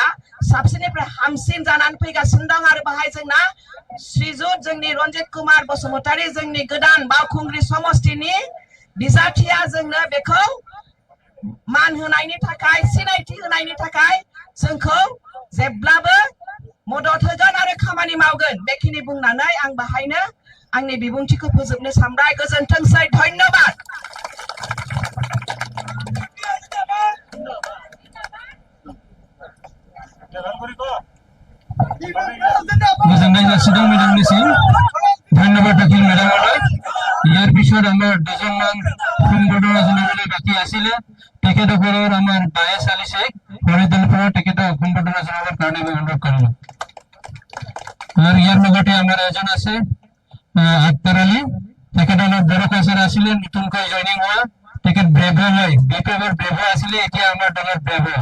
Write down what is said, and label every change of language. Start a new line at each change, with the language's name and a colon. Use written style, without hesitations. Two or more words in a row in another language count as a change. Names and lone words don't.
Bodo: साबसिननिफ्राय हामसिन जानानै फैगासिनो दं आरो बाहाय जोंना श्रीजुत जोंनि रन्जित कुमार बसुमतारी जोंनि गोदान बाउखुंग्रि समष्टिनि बिजाथिया जोंनो बेखौ मान होनायनि थाखाय सिनायथि होनायनि थाखाय जोंखौ जेब्लाबो मदद होगोन आरो खामानि मावगोन बेखिनि बुंनानै आं बाहायनो आंनि बिबुंथिखौ फोजोबनो सानबाय गोजोनथोंसै धन्यबाद गोजोननाय जासिदों मेडामनिसिम धन्यबाद
Assamese: থাকিল মেডামলৈ ইয়াৰ পিছত আমাৰ দুজনমান সম্বৰ্ধনা জনাবলৈ বাকী আছিলে তেখেতসকলৰ আমাৰ বায়ে চালিছে হৰিদলপুৰৰ তেখেতক সম্বৰ্ধনা জনাবৰ কাৰণে মই অনুৰোধ কৰিলোঁ আৰু ইয়াৰ লগতে আমাৰ এজন আছে আক্তাৰ আলী তেখেত অলপ বয়সৰ আছিলে নতুনকৈ জইনিং হোৱা তেখেত ব্ৰেভ হয় বিপ্লৱৰ ব্ৰেভ আছিলে এতিয়া আমাৰ দলৰ ব্ৰেভ